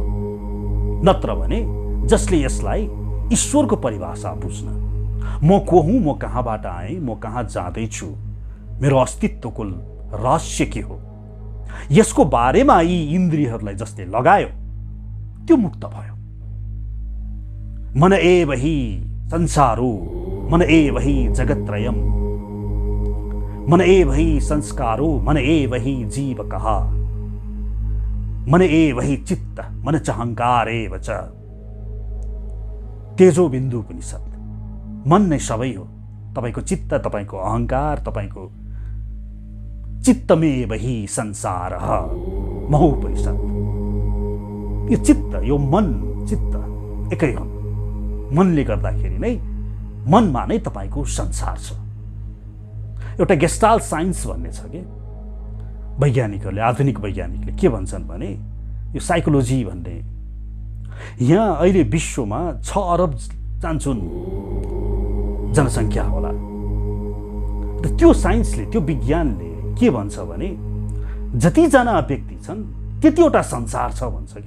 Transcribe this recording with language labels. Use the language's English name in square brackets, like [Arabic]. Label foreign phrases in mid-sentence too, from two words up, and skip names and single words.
[Nepali] नत्र भने जसले यसलाई ईश्वरको परिभाषा बुझ्न, म को हुँ, म कहाँबाट आएँ, म कहाँ जाँदैछु, मेरो अस्तित्वको रहस्य के हो, यसको बारेमा यी इन्द्रियहरूलाई जसले लगायो त्यो मुक्त भयो। [Sanskrit] मन एव हि संसारो, मन एव हि जगत्त्रयम्, मन एव हि संस्कारो, मन एव हि जीवकः, मन एव हि चित्त, मन च अहंकार एव च। [Nepali] तेजो बिन्दु उपनिषद। मन नै सबै हो। तपाईको चित्त, तपाईको अहंकार, तपाईको [Sanskrit] चित्तमेव हि संसारः। [Nepali] महोपनिषद। यो चित्त, यो मन, चित्त एकै हो। मनले गर्दाखेरि नै मनमा नै तपाईको संसार छ। एउटा [English] gestalt science [Nepali] भन्ने छ के, वैज्ञानिकहरूले, आधुनिक वैज्ञानिकले के भन्छन् भने यो साइकोलोजी भन्ने, यहाँ अहिले विश्वमा 6 अरब चान्चुन जनसङ्ख्या होला र त्यो साइन्सले, त्यो विज्ञानले के भन्छ भने जतिजना व्यक्ति छन् त्यतिवटा संसार छ भन्छ कि।